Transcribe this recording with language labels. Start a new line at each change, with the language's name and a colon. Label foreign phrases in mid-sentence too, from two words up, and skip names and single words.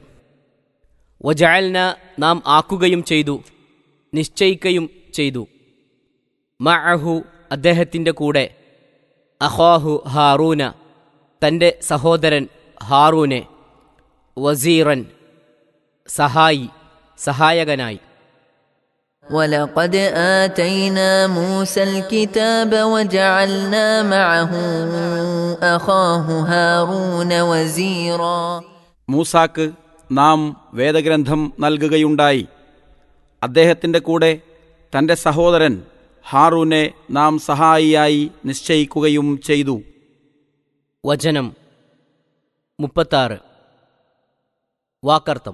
Malayalam: വജഅൽന, നാം ആക്കുകയും ചെയ്തു, നിശ്ചയിക്കുകയും ചെയ്തു, മഅഹു, അദ്ദേഹത്തിൻ്റെ കൂടെ, അഖാഹു ഹാറൂന, തൻ്റെ സഹോദരൻ ഹാറൂനെ, വസീറൻ, സഹായകനായി.
Arabic: وَلَقَدْ آتَيْنَا مُوسَى الْكِتَابَ وَجَعَلْنَا مَعَهُ أَخَاهُ هَارُونَ وَزِيرًا.
Malayalam: മൂസാക്ക് നാം വേദഗ്രന്ഥം നൽകുകയുണ്ടായി, അദ്ദേഹത്തിൻ്റെ കൂടെ തൻ്റെ സഹോദരൻ ഹാറൂനെ നാം സഹായിയായി നിശ്ചയിക്കുകയും ചെയ്തു. വചനം 36. വാക്കർത്ഥം.